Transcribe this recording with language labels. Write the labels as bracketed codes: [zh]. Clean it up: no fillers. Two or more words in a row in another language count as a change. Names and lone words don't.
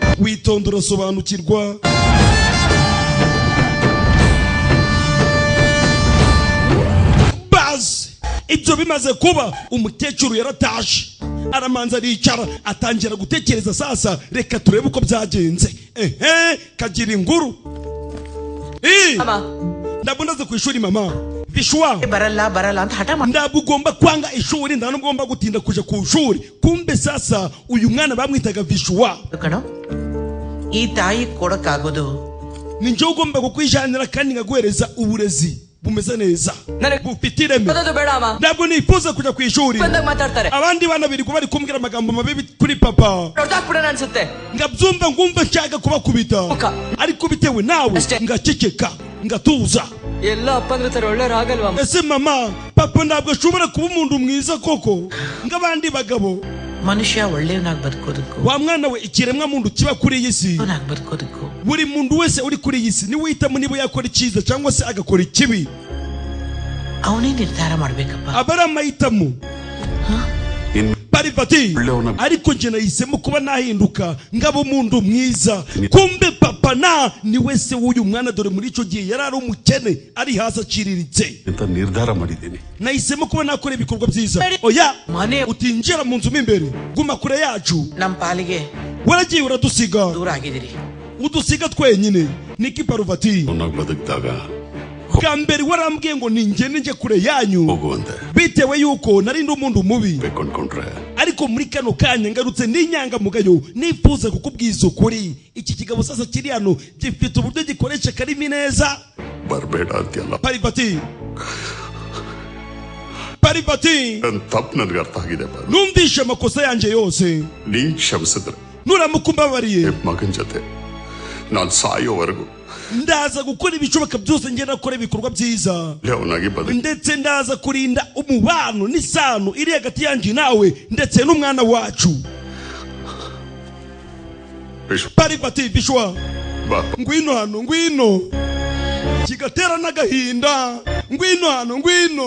[rw] Witonda urasobanukirwa. Baz ibyo bimaze kuba, umukecuru yaratashe, aramanza aricara atangira gutekereza. Sasa reka turebe uko byagenze. Kagira inkuru. Mama, ndabwo ndaze ku ishuri mama. Vishwa [kn] barala ಅಂತ ಹಠ ಮಾಡಿ [rw] ndabwo ugomba kwanga ishuri, ndanubwo ugomba gutinda kuja ku ishuri. Kumbe sasa uyu mwana bamwitaga Vishwa. [kn] ಕಣೋ ಈ ತಾಯಿ ಕೊಡಕ್ಕಾಗೋದು [rw] Ninje ugomba kukwijanira kandi ngaguhereza uburezi bumeze neza bufite ireme. Ndabwo nifuza kuja ku ishuri. Abandi bana biri bari kumbwira amagambo mabi kuri papa, ngabyumva ngumva nshaka kubakubita, ariko bitewe nawe ngaceceka ngatuza. Ese mama, papa ntabwo ashobora kuba umuntu mwiza koko ng'abandi bagabo? [kn] ಮನುಷ್ಯ ಒಳ್ಳೆಯವನಾಗಿ ಬದುಕೋದಕ್ಕೂ [rw] wa mwana we ikiremwa muntu kiba kuri iyi si, [kn] ಬದುಕೋದಕ್ಕೂ [rw] buri muntu wese uri kuri iyi si ni wihitamo niba yakora icyiza cyangwa se agakora ikibi. [kn] ಅವನೇ ನಿರ್ಧಾರ ಮಾಡ್ಬೇಕಪ್ಪ. [rw] Abari amahitamo Parivati, ariko nje nahisemo kuba nahinduka ngabo umuntu mwiza. Kumbe papa na ni wese w'uyu mwana, dore muri ico gihe yarari umukene ari hasi aciriritse. [kn] ಅಂತ ನಿರ್ಧಾರ ಮಾಡಿದ್ದೀನಿ. [rw] Nahisemo kuba nakora ibikorwa byiza. Oya utinjira mu nzu imbere, guma kure yacu. [kn] ನಮ್ಮ ಪಾಲಿಗೆ [rw] Waragiye uradusiga, [kn] ದೂರ ಆಗಿದ್ದೀರಿ. [rw] udusiga twenyine. Niki Parvati, [kn] ಅವನಾಗ ಬದುಕಿದಾಗ [rw] bwa mbere warambwiye ngo ninjye kure yanyu [kn] ಹೋಗುವಂತೆ [rw] bitewe yuko nari ndi umuntu mubi, [kn] ಬೇಕು ಅನ್ಕೊಂಡ್ರೆ [rw] ariko muri kano kanya ngarutse n'inyangamugayo nifuza kukubwiza ukuri. Iki kigabo sasa kiri hano gifite uburyo gikoresha karimi neza. [kn] ಬರಬೇಡ ಅಂತೆಲ್ಲ [rw] Parivati, [kn] ನನ್ನ ತಪ್ಪು ನನಗೆ ಅರ್ಥ ಆಗಿದೆ. [rw] numvishe amakosa yanjye yose. [kn] ನೀನ್ ಕ್ಷಮಿಸಿದ್ರೆ [rw] Nuramukumbabariye [kn] ಮಗನ ಜೊತೆ ನಾನು ಸಾಯೋವರೆಗೂ [rw] ndaza gukora ibishoboka byose, ngenda gukora ibikorwa byiza, [kn] ಅವನಾಗಿ ಬದುಕಿ [rw] ndetse ndaza kurinda umubano n'isano iri hagati yanjye nawe ndetse n'umwana wacu. Parivati, Vishwa, ngwino hano, ngwino, kigatera n'agahinda. Ngwino hano, ngwino.